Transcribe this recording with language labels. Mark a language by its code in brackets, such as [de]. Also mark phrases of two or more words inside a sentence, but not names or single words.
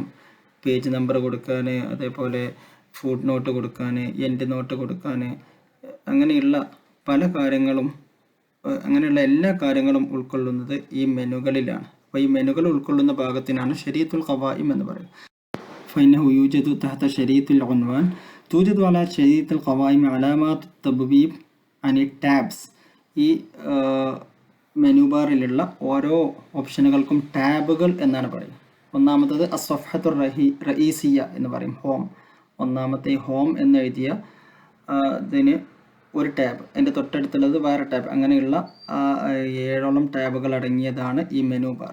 [en] page number [ml] കൊടുക്കാൻ, അതേപോലെ [en] foot note [ml] കൊടുക്കാൻ, [en] end note [ml] കൊടുക്കാൻ, അങ്ങനെയുള്ള പല കാര്യങ്ങളും, അങ്ങനെയുള്ള എല്ലാ കാര്യങ്ങളും ഉൾക്കൊള്ളുന്നത് ഈ മെനുകളിലാണ്. അപ്പോൾ ഈ മെനുകൾ ഉൾക്കൊള്ളുന്ന ഭാഗത്തിനാണ് [ar] شريط القوائم [ml] എന്ന് പറയുന്നത്. [ar] فإنه يوجد تحت شريط العنوان توجد على شريط القوائم علامات التبويب عن الtabs. [ml] ഈ മെനു ബാറിലുള്ള ഓരോ ഓപ്ഷനുകൾക്കും ടാബുകൾ എന്നാണ് പറയുക. ഒന്നാമത്തത് [ar] الصفحة الرئيسية [ml] എന്ന് പറയും, ഹോം. ഒന്നാമത്തെ ഹോം എന്നെഴുതിയ ഇതിന് ഒരു ടാബ്, അതിൻ്റെ തൊട്ടടുത്തുള്ളത് വേറെ ടാബ്, അങ്ങനെയുള്ള 7ഓളം ടാബുകൾ അടങ്ങിയതാണ് ഈ [en] menu bar.